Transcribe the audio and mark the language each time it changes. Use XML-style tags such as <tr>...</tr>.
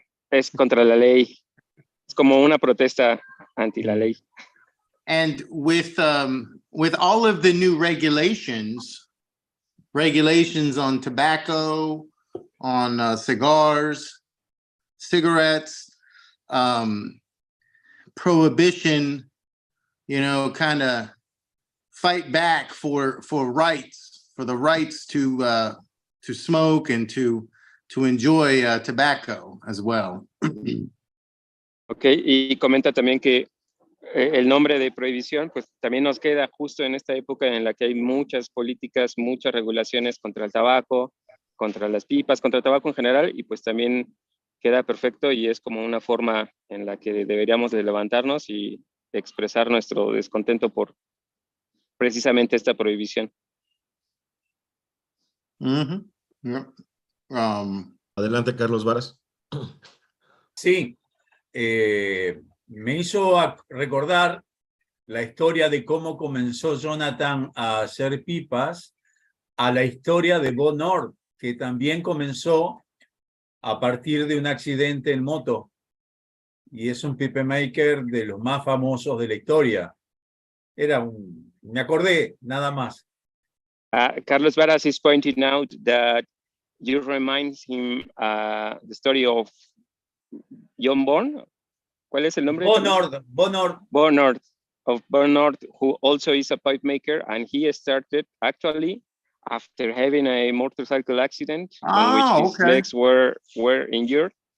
<es>Es contra la ley, es como una protesta anti la ley.</es> <en>And with all of the new regulations on tobacco, on cigars, cigarettes, prohibition, kind of fight back for the rights to smoke and to enjoy tobacco as well.</en> <es>Ok, y comenta también que el nombre de prohibición pues también nos queda justo en esta época en la que hay muchas políticas, muchas regulaciones contra el tabaco, contra las pipas, contra el tabaco en general, y pues también queda perfecto y es como una forma en la que deberíamos de levantarnos y expresar nuestro descontento por precisamente esta prohibición.</es> <en>Mm-hmm. Yeah.</en> <es>Adelante, Carlos Varas. Sí, me hizo recordar la historia de cómo comenzó Jonathan a hacer pipas a la historia de Bo Nord, que también comenzó a partir de un accidente en moto y es un PipeMaker de los más famosos de la historia. Me acordé, nada más.</es> <en>Carlos Varas is pointing out that you remind him the story of John Bourne.</en> <es>¿Cuál es el nombre?</es> <en>Bo Nord, who also is a pipe maker, and he started actually after having a motorcycle accident in which his legs were injured.</en>